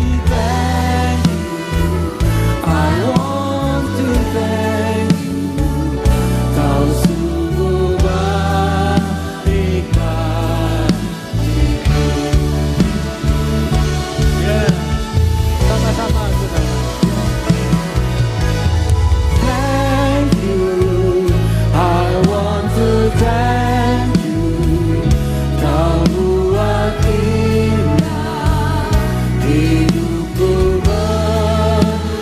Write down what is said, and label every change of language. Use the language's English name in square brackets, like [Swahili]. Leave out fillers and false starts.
[English] Thank you, I want to thank you. [Indonesian] Kau sungguh baik bagiku. Yeah, sama-sama saudara. [English] Thank you, I want to thank you. [Indonesian] Kau buat indah hidupku berarti.